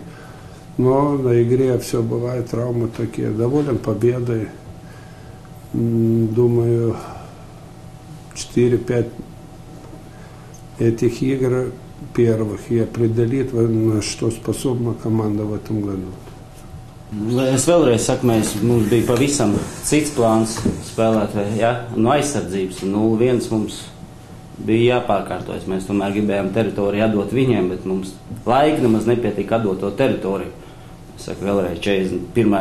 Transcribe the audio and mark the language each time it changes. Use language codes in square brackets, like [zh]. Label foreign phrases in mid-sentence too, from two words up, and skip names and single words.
[ru] Но на игре все бывает, травмы такие. Доволен победой. Думаю, 4-5 этих игр первых и определит, на что способна команда в этом году. [lv] Es vēlreiz saku, mums bija pavisam cits plāns spēlēt, no aizsardzības. 0-1 mums bija jāpārkārtojas. Mēs tomēr gribējām teritoriju atdot viņiem, bet mums laika nemaz nepietika atdot to teritoriju. Es saku vēlreiz 41.